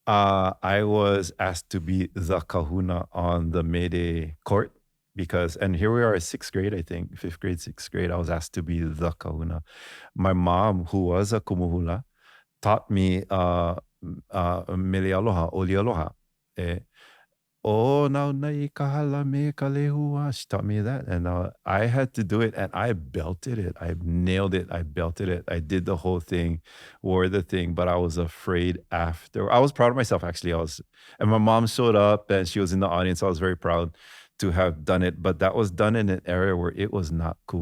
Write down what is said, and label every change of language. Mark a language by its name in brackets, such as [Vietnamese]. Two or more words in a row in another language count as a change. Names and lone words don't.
[English] I was asked to be the kahuna on the Mayday court because, and here we are at sixth grade, I think, fifth grade, sixth grade. I was asked to be the kahuna. My mom, who was a kumuhula, taught me [Hawaiian] mele aloha, oli aloha. Eh, Oh, now nai kahala me ka lehua. [English] She taught me that. And I had to do it and I belted it. I nailed it. I belted it. I did the whole thing, wore the thing, but I was afraid after. I was proud of myself, actually. And my mom showed up and she was in the audience. I was very proud to have done it. But that was done in an area where it was not cool.